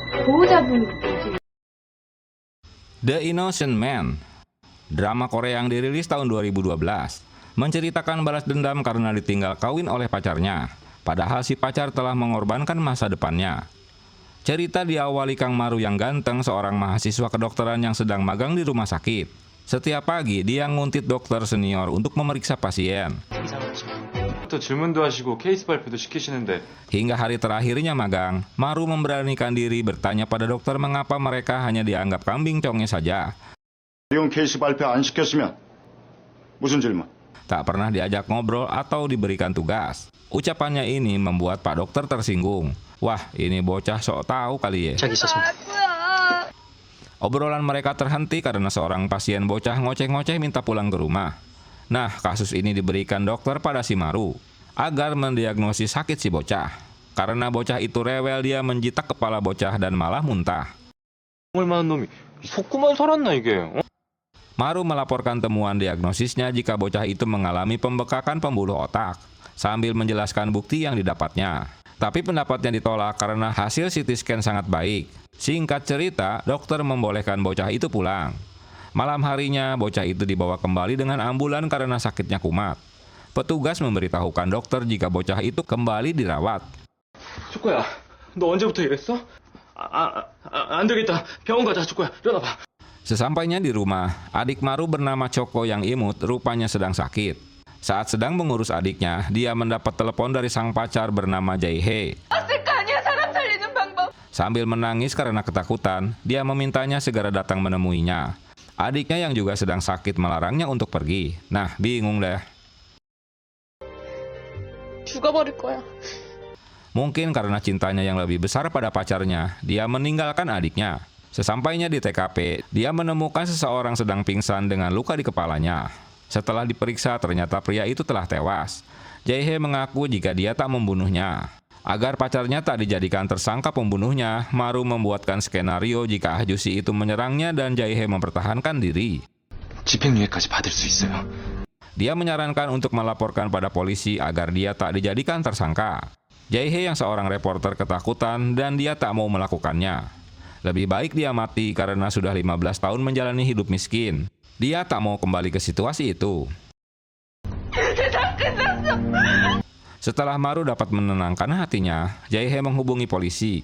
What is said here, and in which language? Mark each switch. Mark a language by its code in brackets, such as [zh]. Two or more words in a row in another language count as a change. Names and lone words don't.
[ko] 보호자분 뭐지? [id] The Innocent Man, drama Korea yang dirilis tahun 2012, menceritakan balas dendam karena ditinggal kawin oleh pacarnya, padahal si pacar telah mengorbankan masa depannya. Cerita diawali Kang Maru yang ganteng, seorang mahasiswa kedokteran yang sedang magang di rumah sakit. Setiap pagi dia nguntit dokter senior untuk memeriksa pasien. [ko] 또 질문도 하시고 케이스 발표도 시키시는데 [id] Hingga hari terakhirnya magang, Maru memberanikan diri bertanya pada dokter mengapa mereka hanya dianggap kambing conge saja. [ko] 이용 케이스 발표 안 시켰으면 무슨 질문? [id] Tak pernah diajak ngobrol atau diberikan tugas. Ucapannya ini membuat Pak Dokter tersinggung. Wah, ini bocah sok tahu kali ya. Obrolan mereka terhenti karena seorang pasien bocah ngoceh-ngoceh minta pulang ke rumah. Nah, kasus ini diberikan dokter pada si Maru agar mendiagnosis sakit si bocah. Karena bocah itu rewel, dia menjitak kepala bocah dan malah muntah. [ko] 얼마나 놈이 속고만 살았나 이게? [id] Maru melaporkan temuan diagnosisnya jika bocah itu mengalami pembekakan pembuluh otak, sambil menjelaskan bukti yang didapatnya. Tapi pendapatnya ditolak karena hasil [en] CT scan [id] sangat baik. Singkat cerita, dokter membolehkan bocah itu pulang. Malam harinya, bocah itu dibawa kembali dengan ambulan karena sakitnya kumat. Petugas memberitahukan dokter jika bocah itu kembali dirawat. [ko] 초코야, 너 언제부터 이랬어? 안 되겠다. 병원 가자, 초코야. 일어나봐. [id] Sesampainya di rumah, adik Maru bernama Choco yang imut rupanya sedang sakit. Saat sedang mengurus adiknya, dia mendapat telepon dari sang pacar bernama Jae-hye. Sambil menangis karena ketakutan, dia memintanya segera datang menemuinya. Adiknya yang juga sedang sakit melarangnya untuk pergi. Nah, bingung deh. [ko] 죽어버릴 거야. [id] Mungkin karena cintanya yang lebih besar pada pacarnya, dia meninggalkan adiknya. Sesampainya di TKP, dia menemukan seseorang sedang pingsan dengan luka di kepalanya. Setelah diperiksa, ternyata pria itu telah tewas. Jae-hye mengaku jika dia tak membunuhnya. Agar pacarnya tak dijadikan tersangka pembunuhnya, Maru membuatkan skenario jika Ahjusi itu menyerangnya dan Jae-hye mempertahankan diri. [ko] 집행유예까지 받을 수 있어요. [id] Dia menyarankan untuk melaporkan pada polisi agar dia tak dijadikan tersangka. Jae-hye yang seorang reporter ketakutan dan dia tak mau melakukannya. Lebih baik dia mati karena sudah 15 tahun menjalani hidup miskin. Dia tak mau kembali ke situasi itu. Setelah Maru dapat menenangkan hatinya, Jae-hye menghubungi polisi.